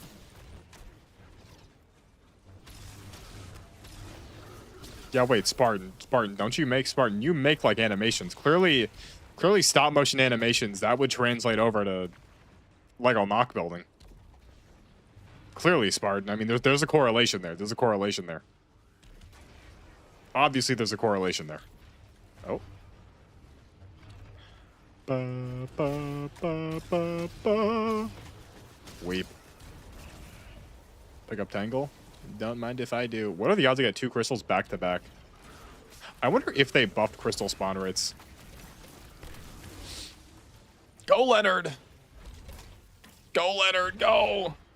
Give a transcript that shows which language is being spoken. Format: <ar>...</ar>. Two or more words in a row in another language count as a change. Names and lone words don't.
<en>Yeah, wait, Spartan, don't you make Spartan? You make like animations. Clearly stop motion animations. That would translate over to Lego Mock Building. Clearly, Spartan. I mean, there's a correlation there. There's a correlation there. Obviously, there's a correlation there. Oh. Ba, ba, ba, ba, ba. Weep. Pick up Tangle. Don't mind if I do. What are the odds I get 2 crystals back to back? I wonder if they buffed crystal spawn rates. Go, Leonard! Go, Leonard, go!</en>